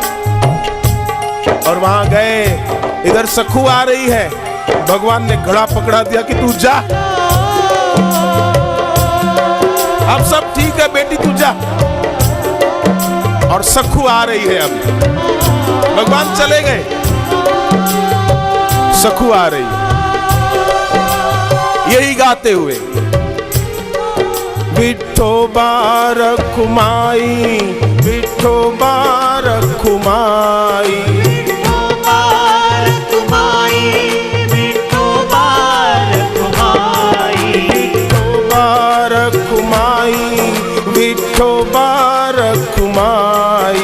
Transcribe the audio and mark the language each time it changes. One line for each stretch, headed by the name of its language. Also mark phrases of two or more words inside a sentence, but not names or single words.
Hindi: और वहां गए, इधर सखु आ रही है, भगवान ने घड़ा पकड़ा दिया कि तू जा, अब सब ठीक है बेटी तू जा। और सखु आ रही है, अब भगवान चले गए, सखु आ रही है, यही गाते हुए, विठोबा रखुमाई, विठोबा रखुमाई, विठोबा रखुमाई, विठोबा रखुमाई, विठोबा रखुमाई, विठोबा रखुमाई,